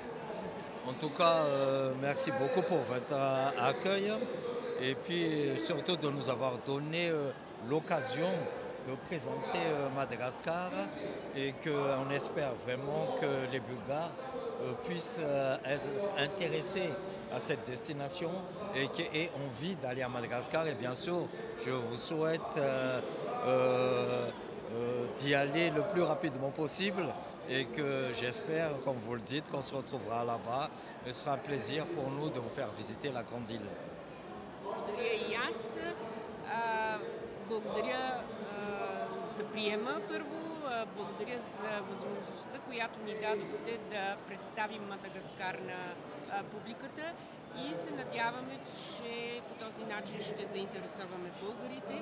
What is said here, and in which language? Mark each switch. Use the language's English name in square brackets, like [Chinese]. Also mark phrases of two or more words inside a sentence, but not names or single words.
[French] En tout cas, merci beaucoup pour votre accueil et puis surtout de nous avoir donné l'occasion de présenter Madagascar et qu'on espère vraiment que les Bulgares puissent être intéressés à cette destination et qui aient envie d'aller à Madagascar. Et bien sûr, je vous souhaite d'y aller le plus rapidement possible et que j'espère, comme vous le dites, qu'on se retrouvera là-bas. Ce sera un plaisir pour nous de vous faire visiter la grande île. [Bulgarian] Благодаря и аз. Благодаря за приема първо. Благодаря за възможността, която ни дадохте да представим Мадагаскар на публиката и се надяваме, че по този начин ще заинтересуваме българите.